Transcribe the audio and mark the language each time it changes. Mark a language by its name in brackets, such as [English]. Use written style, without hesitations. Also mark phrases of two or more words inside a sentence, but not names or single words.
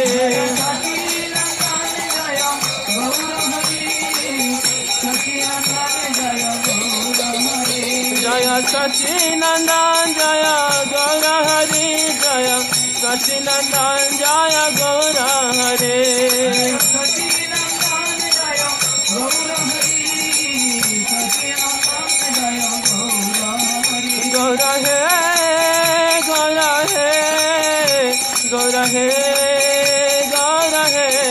[Bangla] জয় সচিনন্দন জয় গৌরা হরি, জয় সচিনন্দন জয় গৌরা হরি, [Hindi] गौरा है गौरा है गौरा है गौरा है